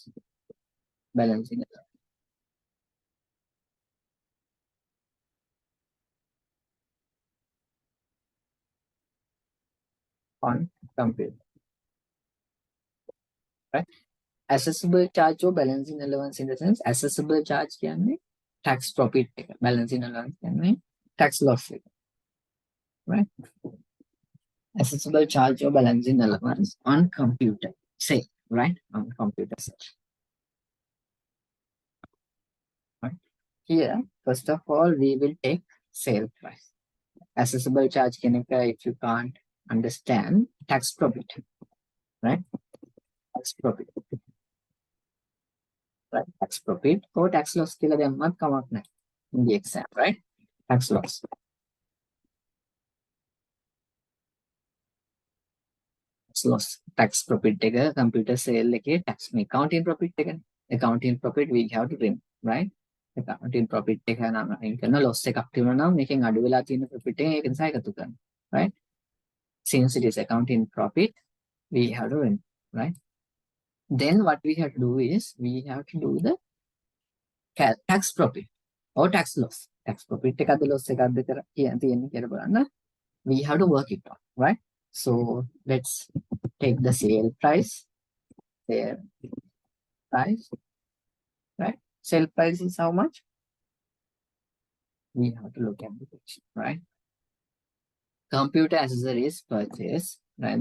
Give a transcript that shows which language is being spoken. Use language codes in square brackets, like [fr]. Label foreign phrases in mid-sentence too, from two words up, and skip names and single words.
[en] Balancing allowance on computer, right? Assessable charge or balancing allowance in the sense assessable charge කියන්නේ tax profit එක, balancing allowance කියන්නේ tax loss එක, right? Assessable charge or balancing allowance on computer say, right? On computer sale, right? Here first of all we will take sale price. Assessable charge [si] කියන එක, [en] if you can't understand, tax profit, right? Tax profit, right? Tax profit or tax loss [si] කියලා දැම්මත් කමක් නැහැ [en] in the exam, right? Tax loss. Tax loss. Tax profit එක computer sale එකේ tax මේ accounting profit එකනේ. Accounting profit we have to remove, right? Accounting profit [si] එක නම් අයින් කරන loss එකක් තිබුණා නම් මේකෙන් අඩු වෙලා තියෙන profit එක ඒක නිසා එකතු කරනවා, [en] right? Since it is accounting profit, we have to remove, right? Then what we have to do is we have to do the tax profit or tax loss. Tax profit [si] එකද loss එකද තියෙන්නේ කියලා බලන්න. [en] We have to work it out, right? So let's take the sale price, right? Sale price is how much? We have to look at the picture, right? Computer accessories purchase, right?